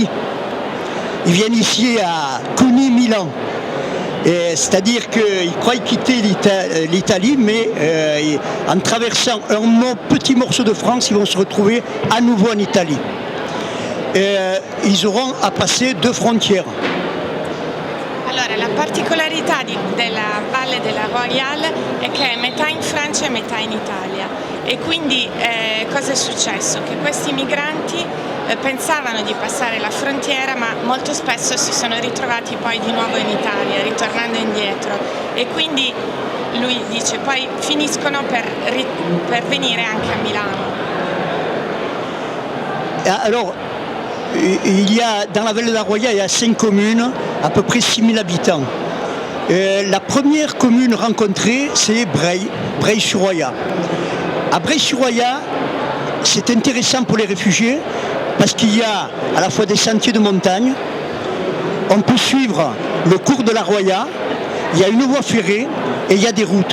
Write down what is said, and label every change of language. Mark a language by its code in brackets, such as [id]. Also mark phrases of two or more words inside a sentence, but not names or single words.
[fr] Ils viennent ici à Cuni, Milan. C'est-à-dire qu'ils croient quitter l'Italie, mais en traversant un petit morceau de France, ils vont se retrouver à nouveau en Italie. Ils auront à passer deux frontières. [it] Allora, la particolarità della Valle della Royale è è che è metà in Francia e metà in Italia. E quindi cosa è successo? Che questi migranti pensavano di passare la frontiera, ma molto spesso si sono ritrovati poi di nuovo in Italia, ritornando indietro. E quindi lui dice poi finiscono per venire anche a Milano. [fr] Alors, dans la vallée de la Roya, il y a 5 communes, à peu près 6000 habitants. La première commune rencontrée, c'est Breil-sur-Roya. À Breil-sur-Roya, c'est intéressant pour les réfugiés parce qu'il y a à la fois des sentiers de montagne, on peut suivre le cours de la Roya, il y a une voie ferrée et il y a des routes.